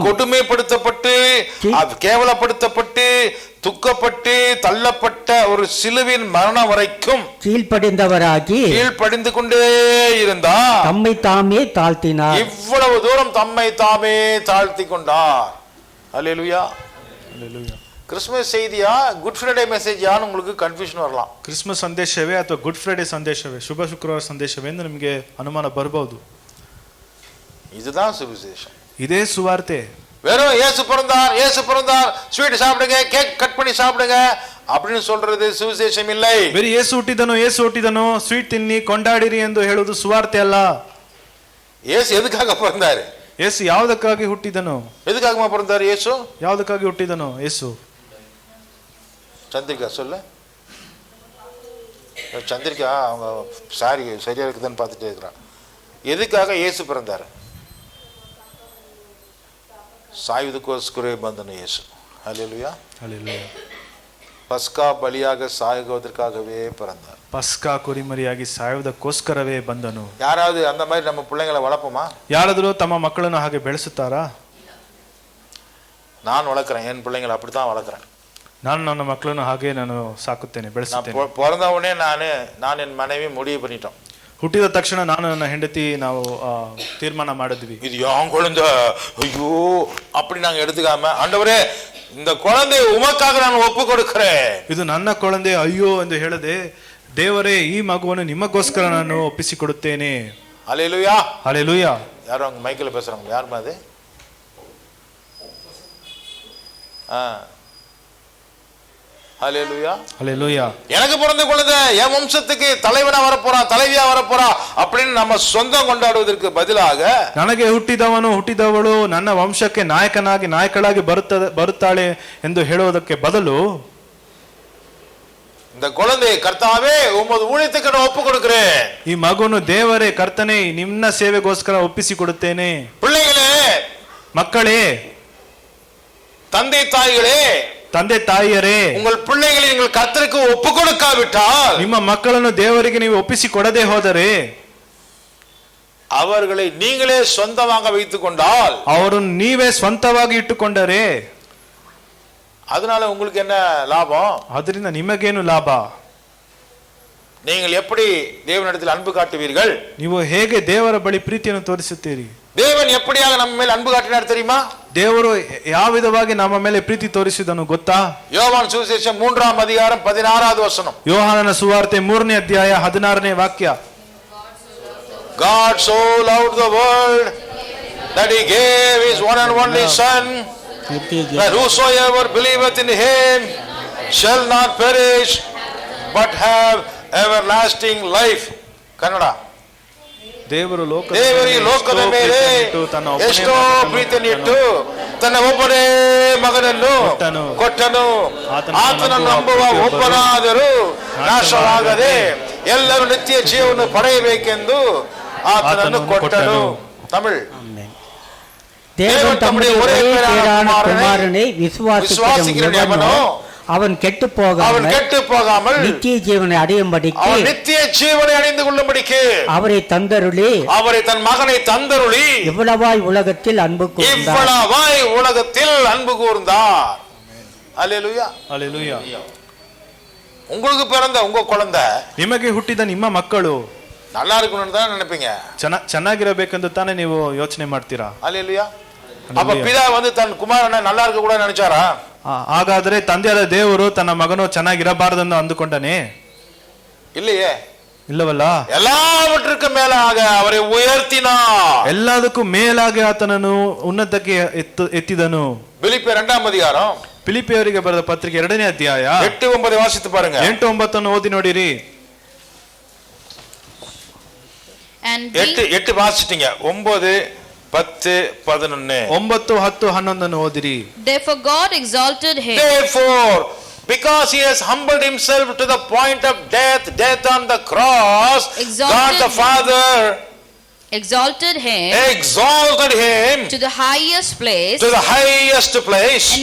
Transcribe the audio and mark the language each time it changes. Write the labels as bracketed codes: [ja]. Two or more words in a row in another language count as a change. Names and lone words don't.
[ta] கொடுமைப்படுத்தப்பட்டு கேவலப்படுத்தப்பட்டு துக்கப்பட்டு தள்ளப்பட்ட ஒரு சிலுவையின் மரணம் வரைக்கும் கீழ்ப்படிந்து கொண்டே இருந்தார். தம்மை தாமே தாழ்த்தினார். இவ்வளவு தூரம் தம்மை தாமே தாழ்த்தி கொண்டார். அல்லேலூயா. கிறிஸ்மஸ் செய்தியா குட் ஃப்ரைடே மெசேஜான்னு உங்களுக்கு கன்ஃபியூஷன் வரலாம். [kn] ಕ್ರಿಸ್ಮಸ್ ಸಂದೇಶವೇ ಅಥವಾ ಗುಡ್ ಫ್ರೈಡೆ ಸಂದೇಶವೇ, ಶುಭ ಶುಕ್ರವಾರ ಸಂದೇಶವೇ ಎಂದು ನಿಮಗೆ ಅನುಮಾನ ಬರಬಹುದು. [ta] இதுதான் சுவிசேஷம், [kn] இதே சுவார்ತೆ. [ta] வெறும் இயேசு பிறந்தார் ஸ்வீட் சாப்பிடுங்க, [en] cake cut [ta] பண்ணி சாப்பிடுங்க அப்படின்னு சொல்றது சுவிசேஷம் இல்லை. [kn] ಬರೀ ಯೇಸು ಹುಟ್ಟಿದನು ಸ್ವೀಟ್ ತಿನ್ನಿ ಕೊಂಡಾಡಿರಿ ಎಂದು ಹೇಳುವುದು ಸುವಾರ್ತೆ ಅಲ್ಲ. [ta] ಯೇಸು ಎದಕ್ಕಾಗ பிறந்தாரு? [kn] ಯೇಸು ಯಾವುದಕ್ಕಾಗಿ ಹುಟ್ಟಿದನು? [ta] ಎದಕ್ಕಾಗ பிறந்தாரு? ಯೇಸು [kn] ಯಾವುದಕ್ಕಾಗಿ ಹುಟ್ಟಿದನು? ಯೇಸು [ta] சந்திரிகா சொல்ல. சந்திரிகா அவங்க சாரி சரியா இருக்குதுன்னு பார்த்துட்டே இருக்கிறான். எதுக்காக இயேசு பிறந்தார்? [kn] ಸಾಯುದುಕ್ಕೋಸ್ಕರೇ ಬಂದನು [ta] இயேசு. ஹல்லேலூயா. ஹல்லேலூயா. பஸ்கா பலியாக சாகுவதற்காகவே பிறந்தார். [kn] பஸ்கா ಕುರಿಮರಿಯಾಗಿ ಸಾಯುವುದಕ್ಕೋಸ್ಕರವೇ ಬಂದನು. [ta] ಯಾರಾவது அந்த மாதிரி நம்ம பிள்ளைங்களை வளர்ப்போமா? [kn] ಯಾರಾದರೂ ತಮ್ಮ ಮಕ್ಕಳನ್ನು ಹಾಗೆ ಬೆಳೆಸುತ್ತಾರಾ? [ta] ನಾನು வளர்க்குறேன், என் பிள்ளைங்களை அப்படித்தான் வளர்க்குறேன். [kn] ನಾನು ನನ್ನ ಮಕ್ಕಳನ್ನು ಹಾಗೆ ನಾನು ಸಾಕುತ್ತೇನೆ, ಬೆಳೆಸುತ್ತೇನೆ. [ta] பிறந்த உடனே நான் என் மனைவி முடிவு பண்ணிட்டோம். [kn] ಹುಟ್ಟಿದ ತಕ್ಷಣ ನಾನು ನನ್ನ ಹೆಂಡತಿ ನಾವು ತೀರ್ಮಾನ ಮಾಡಿದ್ವಿ, [ta] இது என் குழந்தை, ஐயோ அப்படி நாங்க எடுத்துக்காம, ஆண்டவரே இந்த குழந்தை உமக்காக நான் ஒப்பு கொடுக்கிறேன், [kn] ಇದು ನನ್ನ ಕೊಳಂದೆ ಅಯ್ಯೋ ಎಂದು ಹೇಳದೆ, ದೇವರೇ ಈ ಮಗುವನ್ನು ನಿಮಗೋಸ್ಕರ ನಾನು ಒಪ್ಪಿಸಿಕೊಡುತ್ತೇನೆ. [ta] ஹல்லேலூயா. ஹல்லேலூயா. யாரும் அவங்க மைக்கில் பேசுறாங்க, யாருமா அது? ஹல்லேலூயா. ஹல்லேலூயா. எனக்கு பிறந்த குழந்தை என் வம்சத்துக்கு தலைவனா வரப்போறான், தலைவியா வரப்போறான் அப்படின்னு நம்ம சொந்தம் கொண்டாடுவதற்கு பதிலாக, [kn] ನನಗೆ ಹುಟ್ಟಿದವಳು ನನ್ನ ವಂಶಕ್ಕೆ ನಾಯಕಳಾಗಿ ಬರುತ್ತಾಳೆ ಎಂದು ಹೇಳುವುದಕ್ಕೆ ಬದಲು, [ta] இந்த குழந்தை கர்த்தாவே உமது ஊழியத்துக்கு நான் ஒப்பு கொடுக்கிறேன், [kn] ಈ ಮಗುವನ್ನು ದೇವರೇ ಕರ್ತನೇ ನಿನ್ನ ಸೇವೆಗೋಸ್ಕರ ಒಪ್ಪಿಸಿಕೊಡುತ್ತೇನೆ. [ta] பிள்ளைகளே, [kn] ಮಕ್ಕಳೇ, ತಂದೆ ತಾಯಿಯರೇ, [ta] உங்கள் பிள்ளைகளை நீங்கள் கர்த்தருக்கு ஒப்பு கொடுக்காவிட்டால், [kn] ನಿಮ್ಮ ಮಕ್ಕಳನ್ನು ದೇವರಿಗೆ ನೀವು ಒಪ್ಪಿಸಿಕೊಡದೆ ಹೋದರೆ, [ta] அவர்களை நீங்களே சொந்தமாக வைத்துக் கொண்டால், [kn] ಅವರನ್ನು ನೀವೇ ಸ್ವಂತವಾಗಿ ಇಟ್ಟುಕೊಂಡರೆ, [ta] அதனால உங்களுக்கு என்ன லாபம்? [kn] ಅದರಿಂದ ನಿಮಗೇನು ಲಾಭ? [ta] நீங்கள் எப்படி தேவனிடத்தில் அன்பு காட்டுவீர்கள்? [kn] ನೀವು ಹೇಗೆ ದೇವರ ಬಳಿ ಪ್ರೀತಿಯನ್ನು ತೋರಿಸುತ್ತೀರಿ? [ta] தேவன் எப்படியாக நம்ம மேல் அன்பு காட்டினார் தெரியுமா? [kn] ದೇವರು ಯಾವ ವಿಧವಾಗಿ ನಮ್ಮ ಮೇಲೆ ಪ್ರೀತಿ ತೋರಿಸಿದನು ಗೊತ್ತಾ? [ta] யோவான் சுவிசேஷம் 3ஆம் அதிகாரம் 16வது வசனம். [kn] ಯೋಹಾನನ ಸುವಾರ್ತೆ 3ನೇ ಅಧ್ಯಾಯ 16ನೇ ವಾಕ್ಯ. [en] God so loved the world that he gave his one and only son, that whosoever believeth in him shall not perish but have everlasting life. [kn] ಕನ್ನಡ. ದೇವರು ದೇವರು ಈ ಲೋಕದ ಮೇಲೆ ಎಷ್ಟೋ ಪ್ರೀತಿಯನ್ನು ಇಟ್ಟು ತನ್ನ ಒಬ್ಬನೇ ಮಗನನ್ನು ಕೊಟ್ಟನು. ಆತನನ್ನು ನಂಬುವ ಒಬ್ಬನಾದರೂ ನಾಶವಾಗದೆ ಎಲ್ಲರೂ ನಿತ್ಯ ಜೀವವನ್ನು ಪಡೆಯಬೇಕೆಂದು ಆತನನ್ನು ಕೊಟ್ಟನು. ತಮಿಳ್ [ta] தேவன் தம்முடைய ஒரே பேரான குமாரனை விசுவாசிக்கிறவனோ அவன் கெட்டு போகாமல் நித்திய ஜீவனை அடையும்படிக்கு நித்திய ஜீவனை அடைந்து கொள்ளும்படிக்கு அவரை தந்தருளி தன் மகனை தந்தருளி இவ்வளவாய் உலகத்தில் அன்பு கூர்ந்தார். அல்லேலூயா அல்லேலூயா. உங்களுக்கு பிறந்த உங்க குழந்தை, [kn] ನಿಮಗೆ ಹುಟ್ಟಿದ ನಿಮ್ಮ ಮಕ್ಕಳು [ta] நல்லா இருக்கணும்னு தான் நினைப்பீங்க, [kn] ಚೆನ್ನಾಗಿರಬೇಕಂತ ತಾನೇ ನೀವು ಯೋಚನೆ ಮಾಡ್ತೀರಾ. [ta] அல்லேலூயா. அப்ப பிதா தன் குமாரனை நல்லா இருக்க கூட நினைச்சாரா? [kn] ಹಾಗಾದ್ರೆ ತಂದೆಯಾದ ದೇವರು ತನ್ನ ಮಗನು ಚೆನ್ನಾಗಿರಬಾರದನ್ನು ಅಂದುಕೊಂಡನೇ? [ta] இல்லையே. [kn] ಇಲ್ಲವಲ್ಲ. [ta] எல்லாவற்றுக்கும் மேலாக அவரை உயர்த்தினார். [kn] ಎಲ್ಲದಕ್ಕೂ ಮೇಲಾಗಿ ಆತನನ್ನು ಉನ್ನತಕ್ಕೆ ಎತ್ತಿದನು. [ta] பிலிப்பியர் 2ஆம் அதிகாரம், [kn] ಫಿಲಿಪಿಯವರಿಗೆ ಬರೆದ ಪತ್ರಿಕೆ 2ನೇ ಅಧ್ಯಾಯ [ta] 8-9 ವಾಸಿத்து பாருங்க. [kn] 8-9 ಓದಿ ನೋಡಿರಿ. [ta] 8 வாசிட்டீங்க. 9, 10, 11. [kn] 9, 10, 11 ಓದಿರಿ. [en] Therefore God exalted him. Therefore, because he has humbled himself to the point of death on the cross, God the Father exalted him to the highest place, and